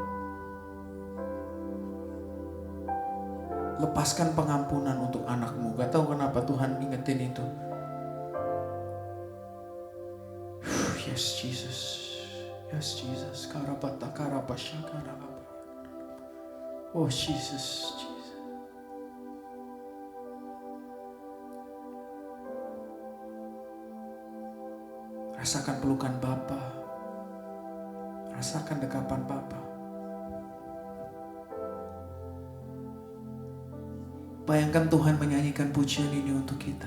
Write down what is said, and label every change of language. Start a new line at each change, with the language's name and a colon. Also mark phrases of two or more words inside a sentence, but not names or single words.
Indonesian: Lepaskan pengampunan untuk anakmu. Gak tahu kenapa Tuhan ingetin itu.
English: Yes Jesus. Yes Jesus. Karabata karabasha karababa. Oh Jesus. Jesus.
Indonesian: Rasakan pelukan Bapa. Rasakan dekapan Bapa. Bayangkan Tuhan menyanyikan pujian ini untuk kita.